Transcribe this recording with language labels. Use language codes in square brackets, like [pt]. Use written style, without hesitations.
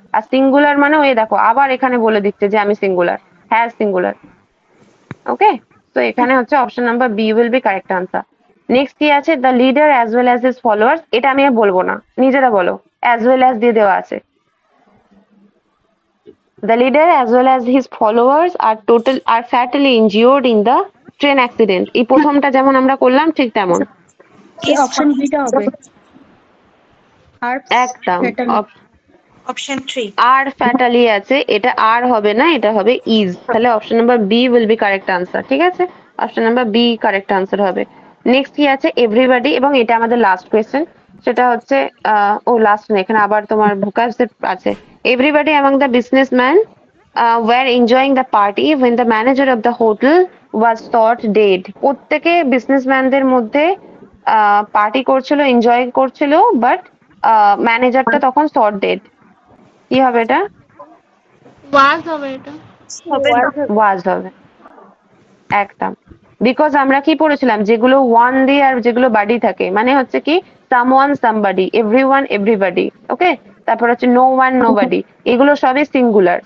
[bn] আর singular মানে ওই দেখো আবার এখানে বলে দিচ্ছে যে আমি সিঙ্গুলার, হ্যাঁ সিঙ্গুলার। ওকে, তো এখানে হচ্ছে [en] Option number B will be correct answer. [bn] Next কি আছে, [en] the leader as well as his followers, [bn] এটা আমি আর বলবো না, নিজেরা বলো, অ্যাজ ওয়েল অ্যাজ দিয়ে দেওয়া আছে। [en] The leader as well as his followers are fatally injured in the train accident. [bn] এই প্রথমটা যেমন আমরা করলাম ঠিক তেমন। অপশন বিটা হবে আর একদম [en] option 3 [bn] আর ফ্যাটালি আছে, এটা আর হবে না, এটা হবে ইজ। তাহলে [en] option number B will be correct answer, [bn] ঠিক আছে, option number B correct answer হবে। নেক্সট কি আছে, এভরিবডি, এবং এটা আমাদের লাস্ট কোয়েশ্চেন, সেটা হচ্ছে ও লাস্ট না, এখানে আবার তোমার ভোকাবুলারি আছে। [en] Everybody among the businessman were enjoying the party when the manager of the hotel was thought dead. [bn] প্রত্যেকে বিজনেসম্যানদের মধ্যে পার্টি করছিল, এনজয় করছিল, বাট ম্যানেজারটা তখন [en] thought dead। [bn] কি হবে এটা? ওয়াজ হবে এটা। ওয়াজ হবে, একদম। বিকজ আমরা কি পড়েছিলাম, যেগুলো ওয়ান দিয়ে আর যেগুলো বাডি থাকে মানে হচ্ছে কি সামওয়ান সামবাডি, এভরিওয়ান এভরিবডি, ওকে, তারপর হচ্ছে নো ওয়ান নোবডি, এগুলো সবই সিঙ্গুলার।